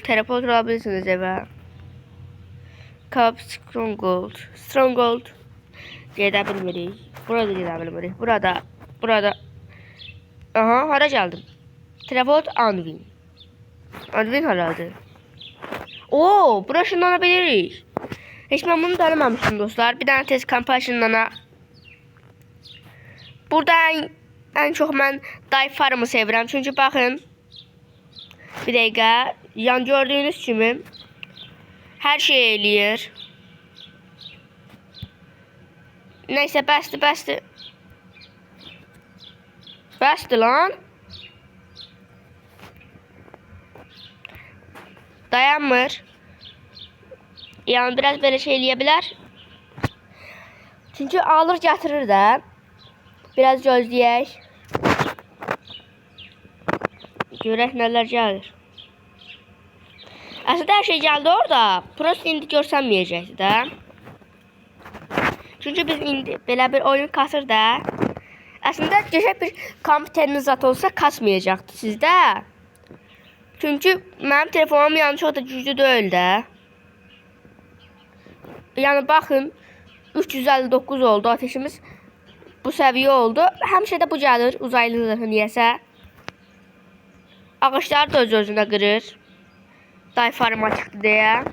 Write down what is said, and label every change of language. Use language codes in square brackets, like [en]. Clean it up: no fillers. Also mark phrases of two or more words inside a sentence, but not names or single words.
[az] Teleport ola bilirsiniz evə. Cup Stronghold gedə bilmirik. Burada gedə bilmirik. Burada. Aha, hara gəldim? Teleport Anvil. Anvil haradır? [tr] Oo, bura ışınlanabilirik. Hiç ben bunu tanımamıştım dostlar. Bir tane test kampa ışınlana. Burada en çok ben Dive Farm'ı sevirəm. Çünkü bakın. Bir dakika. Yan gördüğünüz kimi. Her şey eləyir. Neyse bəsdir. [az] Bəsdir lan. Dayanmır. [tr] Yani biraz böyle şey eləyə Çünkü alır getirir de. [az] Biraz gözləyək. Görək nələr gəlir. [tr] Aslında her şey geldi orada. [az] Prosto indi görsənməyəcəkdir də. Çünkü biz indi belə bir oyun kasır da. Aslında geçək bir kompüteriniz zat olsa kasmayacaqdı sizdə. Çünkü mənim telefonum yani [tr] çok da [az] güclü deyil də. [tr] Yani bakın 359 oldu ateşimiz. [az] Bu səviyyə oldu. Həmişə də bu gəlir uzaylı zırhı niyəsə. Ağaçlar da öz-özünə qırır. Dive Farm'a çıxdı deyə.